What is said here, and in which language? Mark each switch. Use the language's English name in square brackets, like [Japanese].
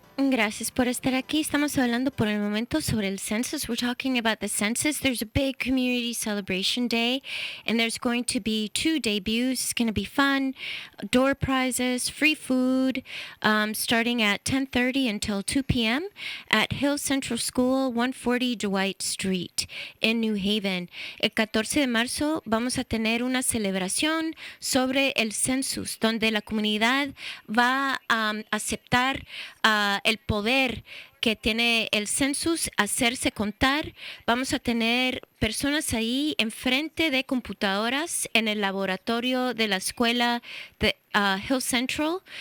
[Spanish] Gracias por estar aquí. Estamos hablando por el momento sobre el census. [English] We're talking about the census. There's a big community celebration day, and there's going to be 2 debuts. It's going to be fun, door prizes, free food, starting at 10:30 until 2 p.m. at Hill Central School, 140 Dwight Street, en New Haven. [Spanish] El 14 de marzo vamos a tener una celebración sobre el census, donde la comunidad va a aceptar el poder que tiene el census, hacerse contar. Vamos a tener personas ahí enfrente de computadoras en el laboratorio de la escuela de Hill Central.